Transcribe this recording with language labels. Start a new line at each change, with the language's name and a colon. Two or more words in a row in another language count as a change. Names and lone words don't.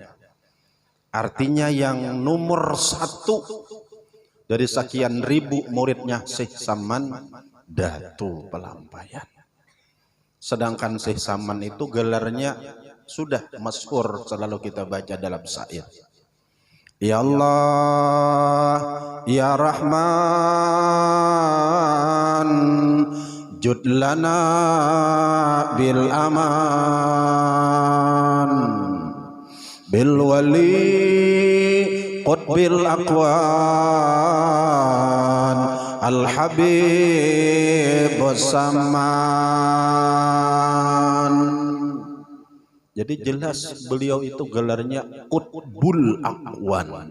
Indonesian: Artinya yang nomor 1 dari sekian ribu muridnya Syekh Saman, Datu Palampayan. Sedangkan Syekh Saman itu gelarnya sudah masyhur, selalu kita baca dalam syair.
Arabic: يا الله يا رحمن جد لنا بالأمان بالولي قطب الأكوان الحبيب سمان.
Indonesian: Jadi jelas beliau itu gelarnya
Arabic: قطب الأكوان.